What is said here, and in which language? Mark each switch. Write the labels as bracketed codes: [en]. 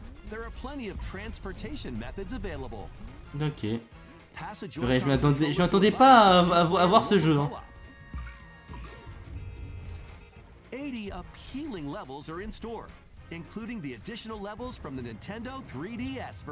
[en] There are plenty of transportation methods available. Ok. [fr] Je m'attendais pas à voir ce jeu. Hein. [en] 80 appealing levels are in store, including the additional levels from the Nintendo 3DS version.